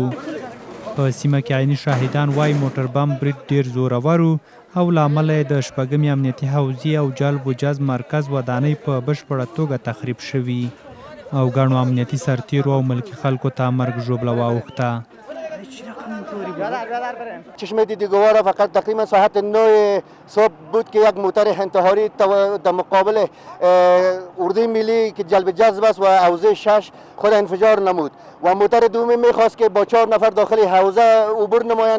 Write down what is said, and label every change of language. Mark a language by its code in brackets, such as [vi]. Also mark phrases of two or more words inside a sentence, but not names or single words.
[ps] په سیمه کې عیني شاهدان وایي موټر بم برید ډیر زورور و او له امله یې د شپږمې امنیتي حوزې او جلبوجاز مرکز ودانۍ په بشپړه توګه تخریب شوي او ګڼو امنیتي سرتیرو او ملکي خلکو ته مرګ ژوبله واوښته. [fa] چشم دیدگوار فقط تقریبا ساعت 9 صبح بود که یک موتر انتحاری در مقابل اردوی ملی که جلب جذب است و حوزه 6 خود انفجار نمود و موتر دومی میخواست که با 4 نفر داخل حوزه عبور نمایند.